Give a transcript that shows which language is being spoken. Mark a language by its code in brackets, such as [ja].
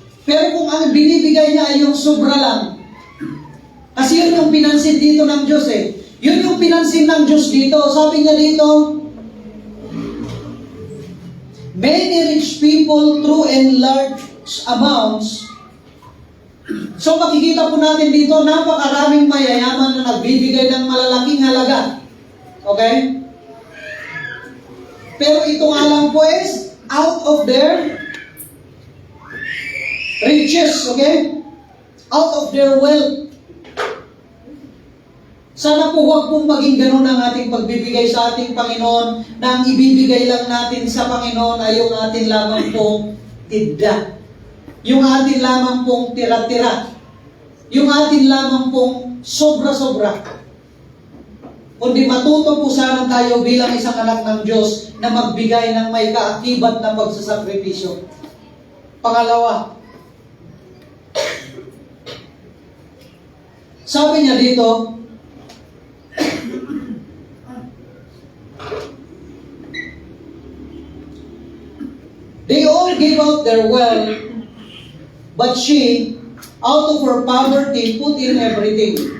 [tl] Pero kung ang binibigay niya ay yung sobra lang, kasi yun yung pinansin dito ng Diyos eh. Yun yung pinansin ng Diyos dito. Sabi niya dito, [en] many rich people through and large amounts. [tl] So makikita po natin dito, napakaraming mayayaman na nagbibigay ng malalaking halaga. Okay? Pero ito nga lang po [en] is out of their riches, [tl] okay? [en] Out of their wealth. [tl] Sana po huwag pong maging ganun ang ating pagbibigay sa ating Panginoon, na ang ibibigay lang natin sa Panginoon ay yung atin lamang pong tidda. Yung atin lamang pong tira-tira. Yung atin lamang pong sobra-sobra. Kundi matuto po sana tayo bilang isang anak ng Diyos na magbigay ng may kaakibat na pagsasakripisyo. Pangalawa, sabi niya dito, [en] they all gave out their wealth, but she, out of her poverty, put in everything.